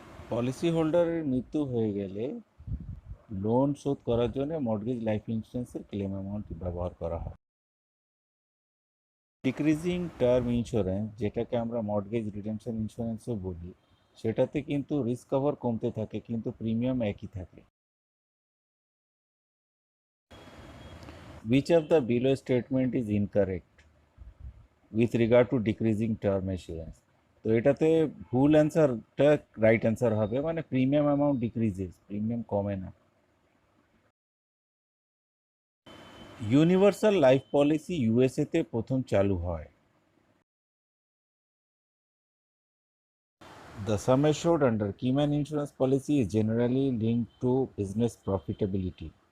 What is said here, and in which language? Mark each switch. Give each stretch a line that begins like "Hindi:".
Bangla: Policy হোল্ডারের মৃত্যু হয়ে গেলে লোন শোধ করার জন্য মর্টগেজ লাইফ ইন্স্যুরেন্সের ক্লেম অ্যামাউন্ট ব্যবহার করা হয়। ডিক্রিজিং টার্ম ইন্স্যুরেন্স, যেটাকে আমরা মর্টগেজ রিডেমশন ইন্স্যুরেন্সও বলি, সেটাতে কিন্তু রিস্ক কভার কমতে থাকে কিন্তু প্রিমিয়াম একই থাকে।
English: Which of the below statement is incorrect with regard to decreasing term assurance?
Bangla: তো এটাতে ভুল অ্যান্সারটা রাইট অ্যান্সার হবে, মানে
English: premium amount decreases,
Bangla: প্রিমিয়াম কমে না। ইউনিভার্সাল লাইফ পলিসি ইউএসএতে প্রথম চালু হয়।
English: The sum assured under Keyman insurance policy is generally linked to business profitability.